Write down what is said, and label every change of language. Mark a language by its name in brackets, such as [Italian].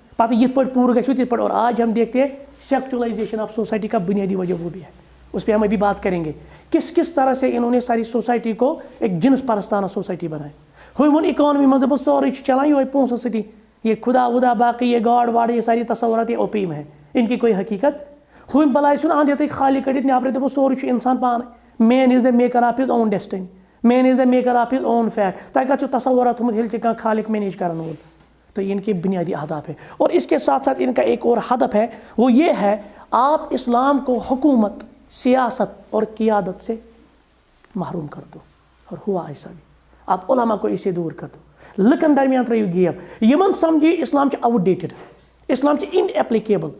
[Kashmiri] پتہٕ یِتھ پٲٹھۍ پوٗرٕ گژھِ تِتھ پٲٹھۍ. [Urdu] اور آج ہم دیکھتے ہیں سیکچولائزیشن آف سوسائٹی کا بنیادی وجہ وہ بھی ہے، اس پہ ہم ابھی بات کریں گے. کس طرح سے انہوں نے ساری سوسائٹی کو ایک جنس پرستانہ سوسائٹی بنائے. [Kashmiri] ہوئی ووٚن اِکانمی منٛز دوٚپُن سورُے چھُ چلان یِہوے پونٛسو سۭتی. [Urdu] یہ خدا ودا باقی یہ گاڈ واڈ یہ ساری تصورات یہ اوپیٖم ہے، ان کی کوئی حقیقت. [Kashmiri] ہوٚمۍ بلاے ژھُن اَنٛد یِتھٕے خالی کٔڑِتھ نیٚبرٕ، [English] دوٚپُن سورُے [Kashmiri] چھُ اِنسان پانَے. [English] Man is the maker of his own destiny, man is the maker of his own fate. [Kashmiri] تۄہہِ کَتھ چھُ تصورات تھوٚمُت ییٚلہِ ژےٚ کانٛہہ خالق مینیج کرن وول؟ [Urdu] تو ان کے بنیادی اہداف ہے. اور اس کے ساتھ ساتھ ان کا ایک اور ہدف ہے، وہ یہ ہے آپ اسلام کو حکومت، سیاست اور قیادت سے محروم کر دو. اور ہوا ایسا بھی. آپ علماء کو اسے دور کر دو، [Kashmiri] لُکن درمیان ترٲیِو گیپ. یِمن سمجھی اسلام چھُ آوُٹ ڈیٹڈ، اسلام چھُ ان ایپلیکیبل.